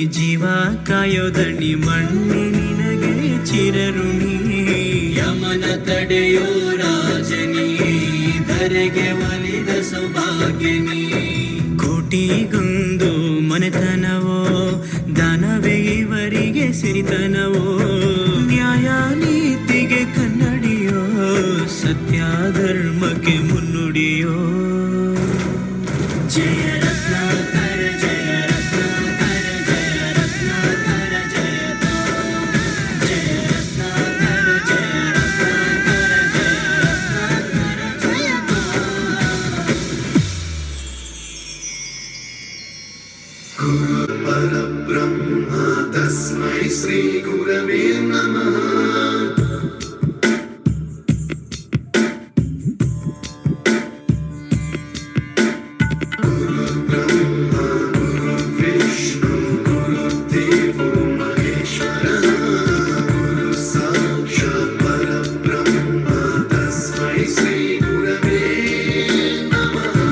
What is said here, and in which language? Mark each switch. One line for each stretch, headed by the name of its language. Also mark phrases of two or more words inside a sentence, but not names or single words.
Kannada: ಜೀವ ಕಾಯೋದಣಿ, ಮಣ್ಣಿ ನಿನಗೆ ಚಿರಋಣಿ, ಯಮನ ತಡೆಯೋ ರಾಜನಿ, ಧರೆಗೆ ಒಲಿದ ಸೌಭಾಗ್ಯನಿ, ಕೋಟಿಗೊಂದು ಮನೆತನವೋ, ದಾನವೇ ಇವರಿಗೆ ಸಿರಿತನವೋ, ನ್ಯಾಯ ನೀತಿಗೆ ಕನ್ನಡಿಯೋ, ಸತ್ಯ ಧರ್ಮಕ್ಕೆ ಮುನ್ನುಡಿಯೋ. ಜಯ ರತ್ನಾಕರ ಜಯ ರತ್ನಾಕರ ಜಯ ರತ್ನಾಕರ ಜಯ ತೋ, ಜಯ ರತ್ನಾಕರ ಜಯ ರತ್ನಾಕರ ಜಯ ರತ್ನಾಕರ ಜಯ ತೋ.
Sanskrit: ಗುರು ಪರಬ್ರಹ್ಮ ತಸ್ಮೈ ಶ್ರೀ ಗುರವೇ ನಮಃ. ಗುರು ಬ್ರಹ್ಮ ಗುರು ವಿಷ್ಣು ಗುರುದೇವೋ ಮಹೇಶ್ವರಃ, ಗುರು ಸಾಕ್ಷಾತ್ ಪರಬ್ರಹ್ಮ ತಸ್ಮೈ ಶ್ರೀ ಗುರವೇ ನಮಃ.